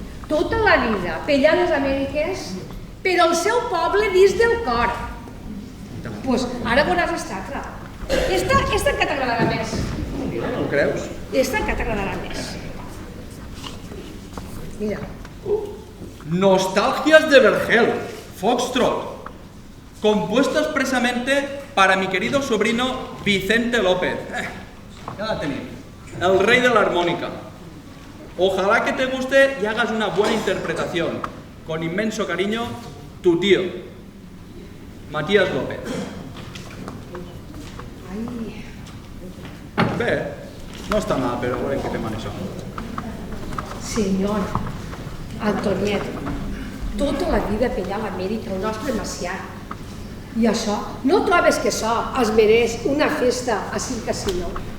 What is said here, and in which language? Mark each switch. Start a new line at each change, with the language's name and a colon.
Catalan: Tota la vida, per allà a les Amèriques, però el seu poble dins del cor. Doncs ara veuràs l'altra. Esta encara t'agradarà més. No ho creus? Esta encara t'agradarà més. Mira.
Spanish: Nostalgias de Vergel, Foxtrot, compuesto expresamente para mi querido sobrino Vicente López. Ya la tenéis. El rey de la armónica. Ojalá que te guste y hagas una buena interpretación. Con inmenso cariño, tu tío, Matías López.
Catalan: Bé, no està mal, però veurem què fem amb això. Senyor, Antoniet, tota la vida per allà a l'Amèrica, el nostre Macià. I això, no trobes que això es mereix una festa a Circ Casino?